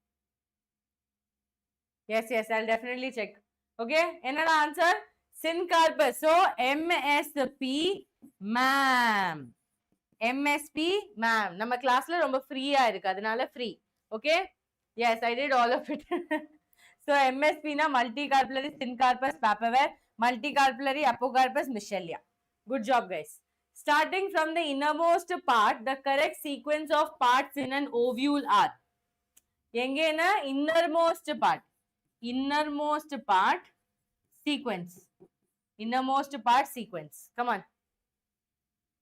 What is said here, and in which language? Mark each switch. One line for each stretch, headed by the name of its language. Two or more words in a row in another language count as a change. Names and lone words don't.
English: Yes, I'll definitely check. Okay. Another answer? Syncarpus. So, MSP, ma'am. MSP, ma'am.
Tamil: Nama class la romba free irukku.
English: Adanaala free. Okay. Yes, I did all of it. So, MSP na multicarpellary, syncarpus, papaver, multicarpellary, apocarpus, michelia. Good job, guys. Starting from the innermost part, the correct sequence of parts in an ovule are. Engena innermost part. Innermost part sequence. Innermost part sequence. Come on.